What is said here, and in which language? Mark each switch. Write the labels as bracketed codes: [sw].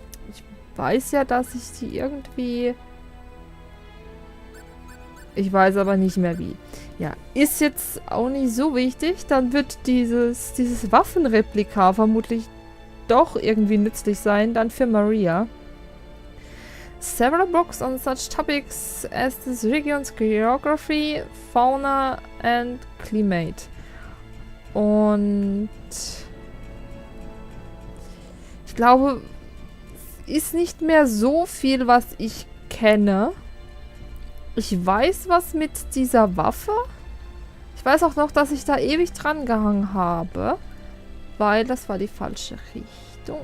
[de] Ich weiß ja, dass ich die irgendwie... Ich weiß aber nicht mehr wie. Ja, ist jetzt auch nicht so wichtig. Dann wird dieses Waffenreplika vermutlich doch irgendwie nützlich sein. Dann für Maria. [en] Several books on such topics as this region's geography, fauna and climate. [de] Und ich glaube, ist nicht mehr so viel, was ich kenne. Ich weiß was mit dieser Waffe. Ich weiß auch noch, dass ich da ewig dran gehangen habe, weil das war die falsche Richtung.